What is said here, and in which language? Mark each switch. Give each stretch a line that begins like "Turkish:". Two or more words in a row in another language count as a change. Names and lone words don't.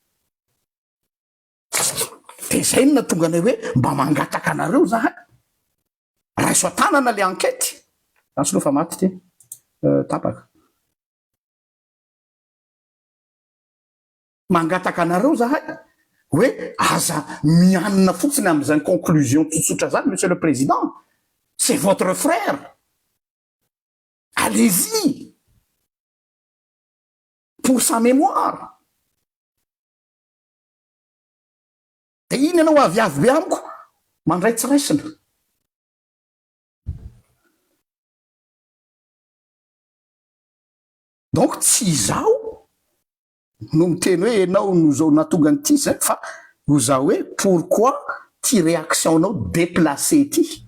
Malagasy: De zay no natonga anay hoe mba mangataka anareo zahay raiso atanana le enquête anso fa maty ty tapaka mangataka anareo zahay hoe aza mianina fotsiny am'izany conclusion tsotsotra zany.
French: Monsieur le président, c'est votre frère, allez-y pour sa mémoire.
Malagasy: De iny ianao aviavy be amiko mandraitsiraisina. Donc tsy zao no miteny hoe enao no zao natonga nyty zay fa ho zao hoe pourquoi ty réaction nao déplacé ty?